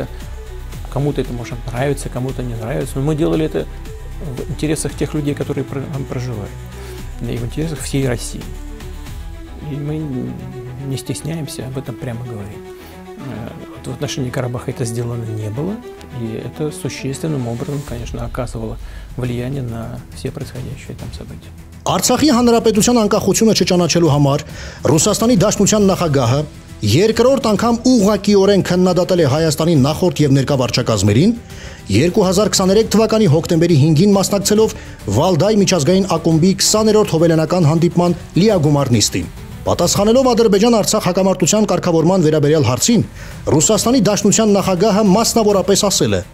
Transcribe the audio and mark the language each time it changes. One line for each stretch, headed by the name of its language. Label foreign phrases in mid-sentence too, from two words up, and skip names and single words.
Russian: Кому-то это может нравиться, кому-то не нравится, но мы делали это в интересах тех людей, которые там проживают, и в интересах всей России. И мы не стесняемся об этом прямо говорить. В отношении Карабаха это сделано не было, и это существенным образом, конечно, оказывало влияние на все происходящие там события.
Armenian: Արցախի հանրապետության անկախությունը չճանաչելու համար Ռուսաստանի Դաշնության նախագահը երկրորդ անգամ ուղղակիորեն քննադատել է Հայաստանի նախորդ եւ ներկա վարչակազմերին 2023 թվականի հոկտեմբերի 5-ին մասնակցելով Վալդայ միջազգային ակումբի 20-րդ հոբելյանական հանդիպման լիագումար նիստին։ Պատասխանելով Ադրբեջան-Արցախ հակամարտության կարգավորման վերաբերյալ հարցին, Ռուսաստանի Դաշնության նախագահը մասնավորապես ասել է.